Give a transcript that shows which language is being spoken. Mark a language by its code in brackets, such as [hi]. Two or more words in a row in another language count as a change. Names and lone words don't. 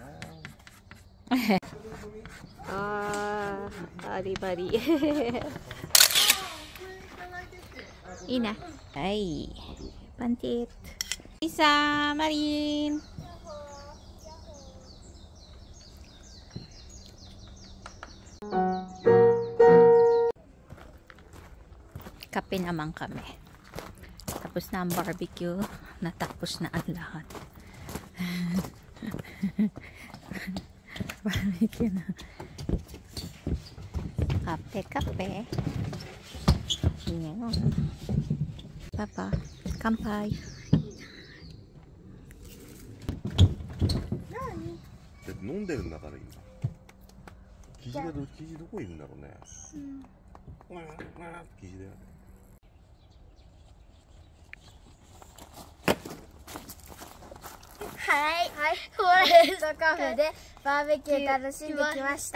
[ja] あー、アリバリ。いいね。はい。 [tl] パンティット。リサ、マリン。Kape naman kami. Tapos na ang barbecue. Natapos na ang lahat. Barbecue na. Kape. Yan. Papa, kampai. [ja] 飲んでるんだから今。生地どこいるんだろうね。生地だよね。はい、フォレストカフェでバーベキュー楽しんできました。